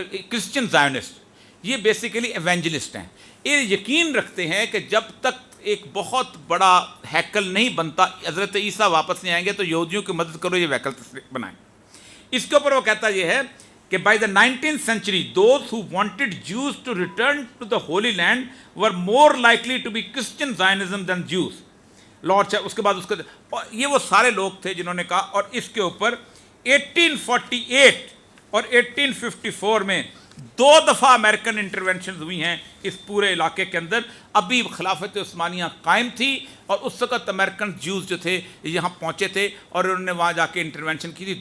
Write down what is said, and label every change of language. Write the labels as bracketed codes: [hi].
[ur] Christian زائونسٹ، یہ basically evangelist ہیں. یہ یقین رکھتے ہیں کہ جب تک ایک بہت بڑا ہیکل نہیں بنتا، حضرت عیسیٰ واپس نہیں آئیں گے تو یہودیوں کی مدد کرو یہ ہیکل بنائیں. اس کے اوپر وہ کہتا یہ ہے کہ by the [en] 19th century those who wanted Jews to return to the Holy Land were more likely to be Christian Zionism than Jews. [ur] Lord اس کے بعد اس کا یہ وہ سارے لوگ تھے جنہوں نے کہا. اور اس کے اوپر 1848 اور 1854 میں 2 دفعہ امریکن انٹرونشنز ہوئی ہیں اس پورے علاقے کے اندر. ابھی خلافت عثمانیہ قائم تھی اور اس وقت امریکن جیوز جو تھے یہاں پہنچے تھے اور انہوں نے وہاں جا کے انٹرونشن کی تھی.